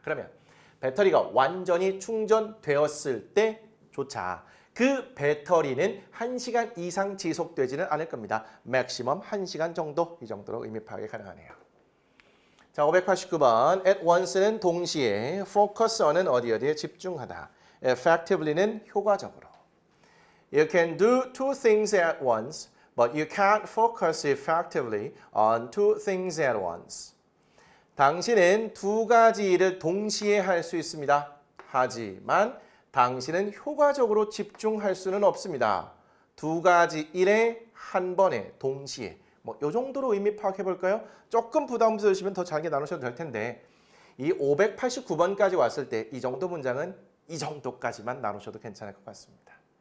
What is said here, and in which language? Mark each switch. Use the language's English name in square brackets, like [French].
[Korean] 그러면 배터리가 완전히 충전되었을 때조차 그 배터리는 1시간 이상 지속되지는 않을 겁니다. 맥시멈 1시간 정도 이 정도로 의미 파악이 가능하네요. 자, 589번 at once는 동시에, focus on은 어디에 집중하다, effectively는 효과적으로. [English] You can do two things at once, but you can't focus effectively on two things at once. [Korean] 당신은 두 가지 일을 동시에 할 수 있습니다. 하지만 당신은 효과적으로 집중할 수는 없습니다. 두 가지 일에 한 번에 동시에. 이 정도로 의미 파악해 볼까요? 조금 부담스러우시면 더 잘게 나누셔도 될 텐데 이 589번까지 왔을 때 이 정도 문장은 이 정도까지만 나누셔도 괜찮을 것 같습니다.